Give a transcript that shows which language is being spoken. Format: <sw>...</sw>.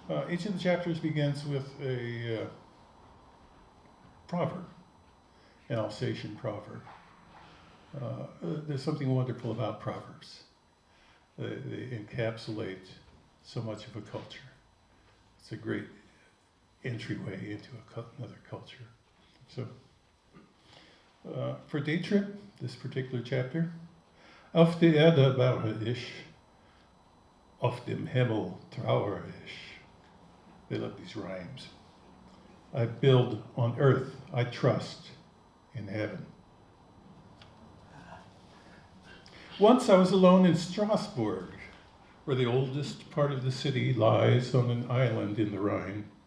<en>Each of the chapters begins with a proverb, an Alsatian proverb. There's something wonderful about proverbs. They encapsulate so much of a culture. It's a great entryway into another culture. So, for Day Trip, this particular chapter,</en> <de>Auf der Erde baue ich, auf dem Himmel trauere ich.</de> <en>They love these rhymes. I build on earth, I trust in heaven. Once I was alone in Strasbourg, where the oldest part of the city lies on an island in the Rhine.</en>